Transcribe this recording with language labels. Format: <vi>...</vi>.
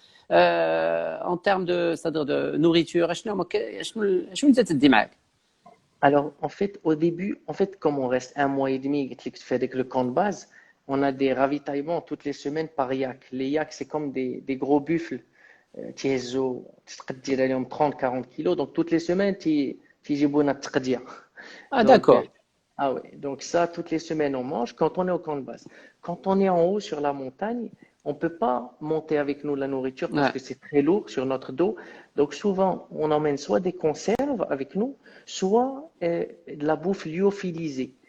<fr>En termes de, c'est-à-dire de nourriture,</fr> <ar>شنو اللي تدي معاك؟</ar> <fr>Alors, en fait, au début, en fait, comme on reste un mois et demi, que tu fais avec le camp de base, on a des ravitaillements toutes les semaines par yak. Les yaks, c'est comme des gros buffles.</fr> <ar>تيهزوا تقدر عليهم 30 40 kilos.</ar> <fr>Donc, toutes les semaines,</fr> <ar>تيجيبوا لنا التقدير. Ah,</ar> <fr>Donc, d'accord. ah ouais, donc ça, toutes les semaines, on mange quand on est au camp de base. Quand on est en haut sur la montagne, on ne peut pas monter avec nous la nourriture parce Ouais. que c'est très lourd sur notre dos. Donc souvent, on emmène soit des conserves avec nous, soit de la bouffe lyophilisée.</fr>